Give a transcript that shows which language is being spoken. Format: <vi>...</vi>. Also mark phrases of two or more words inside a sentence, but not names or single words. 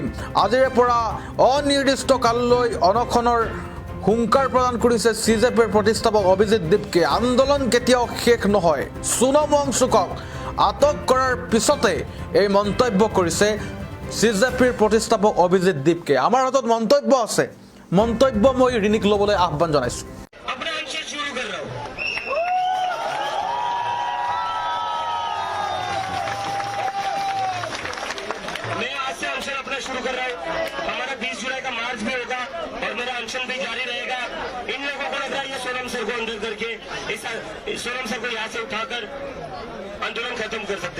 <as>আজিৰে পৰা অনিৰ্দিষ্ট কাললৈ অনশনৰ হুংকাৰ প্ৰদান কৰিছে সিজেপিৰ প্ৰতিষ্ঠাপক অভিজিত দীপকে। আন্দোলন কেতিয়াও শেষ নহয়। সোনম ৱাংচুকক আটক কৰাৰ পিছতে এই মন্তব্য কৰিছে সিজেপিৰ প্ৰতিষ্ঠাপক অভিজিত দীপকে। আমাৰ হাতত মন্তব্য আছে, মন্তব্য মই ঋণিক ল'বলৈ আহ্বান জনাইছোঁ।</as> <hi>शुरू कर रहा हूँ। हमारा 20 जुलाई का मार्च भी होगा और मेरा अनशन भी जारी रहेगा। इन लोगों को लग रहा है ये सोनम सर को अंदर करके इस सोनम सर को यहाँ से उठाकर आंदोलन खत्म कर सकते हैं।</hi>